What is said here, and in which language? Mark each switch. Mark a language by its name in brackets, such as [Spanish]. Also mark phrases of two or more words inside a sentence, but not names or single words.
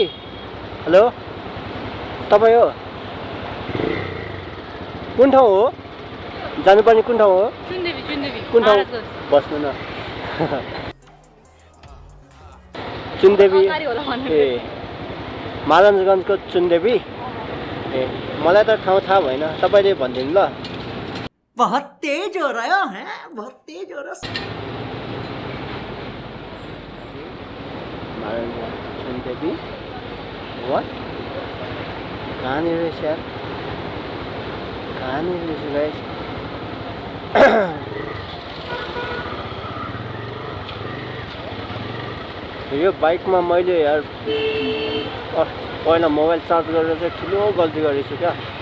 [Nepali] हेलो, तपाईँ हो? कुन ठाउँ हो जानुपर्ने? कुन ठाउँ हो? कुन ठाउँ? बस्नु न। चुनदेवी ए, महाराजगञ्जको चुनदेवी ए। मलाई त ठाउँ थाहा भएन, तपाईँले भनिदिनु ल। [Hindi] बहुत तेज हो रहा है, बहुत तेज हो रहा है। [Nepali] महाराजगञ्ज चुनदेवी वाट? कहाँनिर रहेछ यार? कहाँनिर रहेछ गाइस? यो बाइकमा मैले यार पहिला मोबाइल चार्ज गरेर चाहिँ ठुलो गल्ती गरेछु क्या।